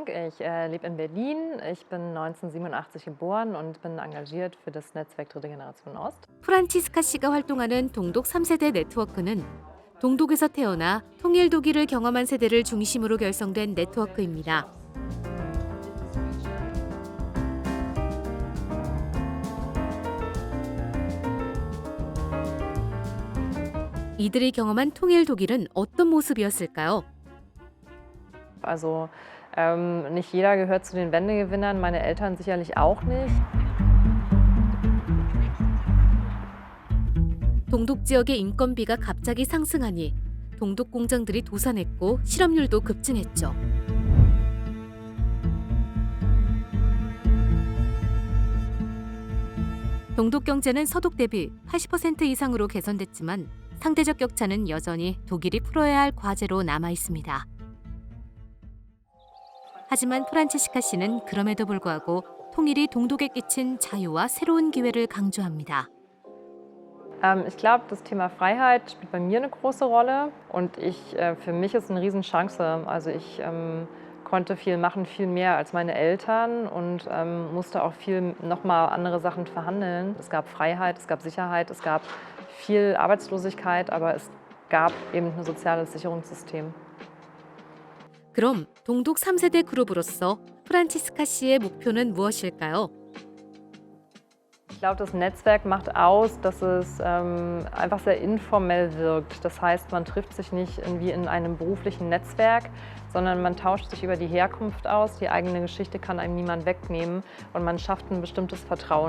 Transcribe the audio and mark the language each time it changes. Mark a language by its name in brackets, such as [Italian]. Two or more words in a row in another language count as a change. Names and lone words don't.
[German] Ich lebe in Berlin. Ich bin 1987 geboren und bin engagiert für das Netzwerk Dritte Generation Ost. [Korean] 프란치스카 씨가 활동하는 동독 3세대 네트워크는 동독에서 태어나 통일 독일을 경험한 세대를 중심으로 결성된 네트워크입니다. 이들이 경험한 통일 독일은 어떤 모습이었을까요? [German] Also nicht jeder gehört zu den Wendegewinnern, meine Eltern sicherlich auch nicht. [Korean] 동독 지역의 인건비가 갑자기 상승하니 동독 공장들이 도산했고 실업률도 급증했죠. 동독 경제는 서독 대비 80% 이상으로 개선됐지만 상대적 격차는 여전히 독일이 풀어야 할 과제로 남아 있습니다. 하지만 프란치스카 씨는 그럼에도 불구하고 통일이 동독에 끼친 자유와 새로운 기회를 강조합니다. [German] Ich glaube, das Thema Freiheit spielt bei mir eine große Rolle und für mich ist es eine Riesenchance. Also ich konnte viel machen, viel mehr als meine Eltern und musste auch viel nochmal andere Sachen verhandeln. Es gab Freiheit, es gab Sicherheit, es gab viel Arbeitslosigkeit, aber es gab eben ein soziales Sicherungssystem. [Korean] 그럼 동독 3세대 그룹으로서 프란치스카 씨의 목표는 무엇일까요? [German] Ich glaube, das Netzwerk macht aus, dass es einfach sehr informell wirkt. Das heißt, man trifft sich nicht irgendwie in einem beruflichen Netzwerk, sondern man tauscht sich über die Herkunft aus. Die eigene Geschichte kann einem niemand wegnehmen und man schafft ein bestimmtes Vertrauen.